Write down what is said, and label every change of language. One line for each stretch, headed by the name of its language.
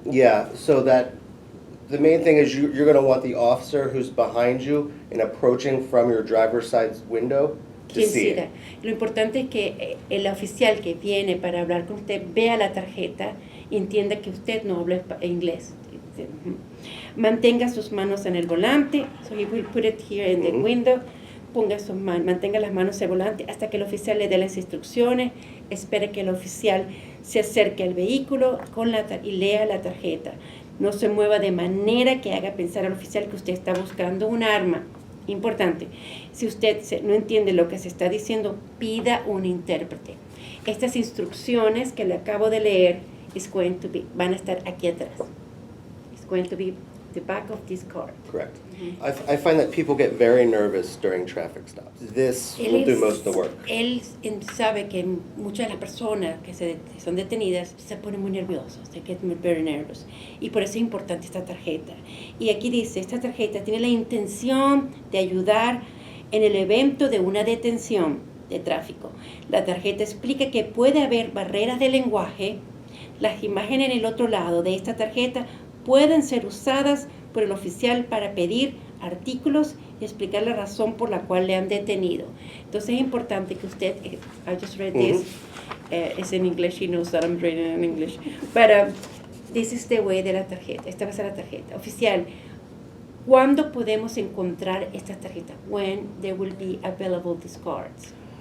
English: Yeah, so that the main thing is you're going to want the officer who's behind you and approaching from your driver's side window to
Spanish: Quien
English: see
Spanish: sea.
English: it.
Spanish: Lo importante es que el oficial que viene para hablar con usted vea la tarjeta y entienda que usted no habla inglés. Mantenga sus manos en el volante.
English: So he will put it here in the window.
Spanish: Mantenga las manos en el volante hasta que el oficial le dé las instrucciones. Espere que el oficial se acerque al vehículo y lea la tarjeta. No se mueva de manera que haga pensar al oficial que usted está buscando un arma. Importante. Si usted no entiende lo que se está diciendo, pida un intérprete. Estas instrucciones que le acabo de leer van a estar aquí atrás.
English: It's going to be the back of this card. Correct. I find that people get very nervous during traffic stops. This will do most of the work.
Spanish: Él sabe que muchas de las personas que son detenidas se ponen muy nerviosos,
English: they get very nervous.
Spanish: Y por eso es importante esta tarjeta. Y aquí dice, esta tarjeta tiene la intención de ayudar en el evento de una detención de tráfico. La tarjeta explica que puede haber barreras de lenguaje. Las imágenes en el otro lado de esta tarjeta pueden ser usadas por el oficial para pedir artículos y explicar la razón por la cual le han detenido. Entonces es importante que usted,
English: I just read this, it's in English, he knows that I'm reading in English, but this is the way
Spanish: de la tarjeta, esta va a ser la tarjeta. Oficial, ¿cuándo podemos encontrar estas tarjetas?
English: When there will be available these cards?